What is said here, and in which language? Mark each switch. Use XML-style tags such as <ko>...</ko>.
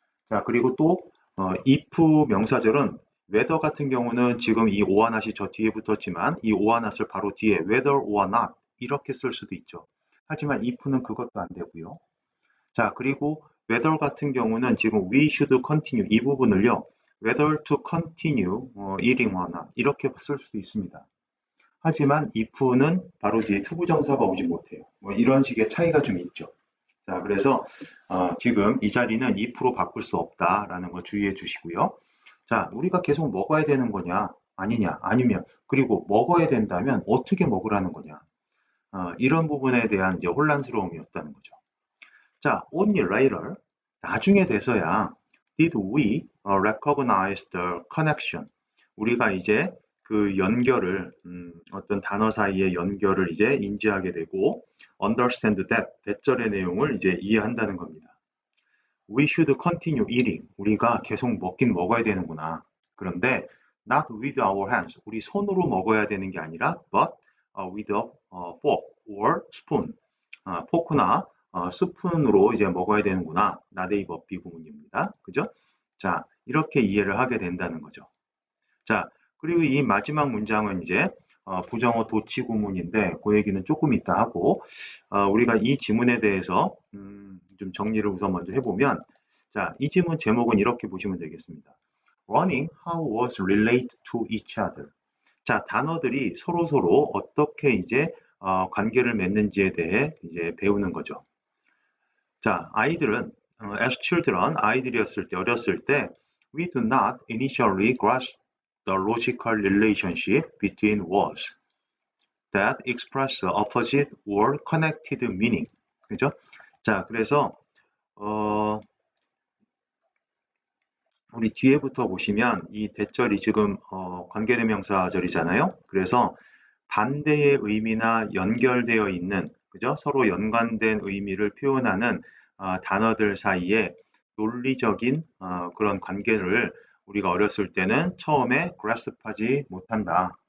<ko>자, 그리고 또 if 명사절은 whether 같은 경우는 지금 이 or not이 저 뒤에 붙었지만 이 or not을 바로 뒤에 whether or not 이렇게 쓸 수도 있죠. 하지만 if는 그것도 안 되고요. 자, 그리고 whether 같은 경우는 지금</ko> <en>we should continue</en> <ko>이 부분을요.</ko> <en>whether to continue eating or not</en> <ko>이렇게 쓸 수도 있습니다. 하지만 if는 바로 뒤에 투부정사가 오지 못해요. 뭐 이런 식의 차이가 좀 있죠. 자, 그래서 지금 이 자리는 if로 바꿀 수 없다라는 거 주의해 주시고요. 자, 우리가 계속 먹어야 되는 거냐, 아니냐, 아니면 그리고 먹어야 된다면 어떻게 먹으라는 거냐. 이런 부분에 대한 이제 혼란스러움이었다는 거죠.</ko> <en>자, only later,</en> <ko>나중에 돼서야</ko> <en>did we recognize the connection.</en> <ko>우리가 이제 그 연결을 어떤 단어 사이의 연결을 이제 인지하게 되고</ko> <en>understand that</en> <ko>대절의 내용을 이제 이해한다는 겁니다.</ko> <en>We should continue eating.</en> <ko>우리가 계속 먹긴 먹어야 되는구나. 그런데</ko> <en>not with our hands.</en> <ko>우리 손으로 먹어야 되는 게 아니라</ko> <en>but with a fork or spoon.</en> <ko>포크나 스푼으로 이제 먹어야 되는구나. 나데이 법비 구문입니다. 그죠? 자, 이렇게 이해를 하게 된다는 거죠. 자, 그리고 이 마지막 문장은 이제 부정어 도치 구문인데 그 얘기는 조금 이따 하고 우리가 이 지문에 대해서 좀 정리를 우선 먼저 해보면 자, 이 지문 제목은 이렇게 보시면 되겠습니다.</ko> <en>Running how was relate to each other.</en> <ko>자, 단어들이 서로 어떻게 이제 관계를 맺는지에 대해 이제 배우는 거죠. 자, 아이들은</ko> <en>as children,</en> <ko>아이들이었을 때, 어렸을 때</ko> <en>we do not initially grasp the logical relationship between words that express opposite or connected meaning.</en> <ko>그죠? 자, 그래서 우리 뒤에부터 보시면 이 대절이 지금 관계대명사절이잖아요. 그래서 반대의 의미나 연결되어 있는 그죠? 서로 연관된 의미를 표현하는 단어들 사이에 논리적인 그런 관계를 우리가 어렸을 때는 처음에 grasp하지 못한다.</ko>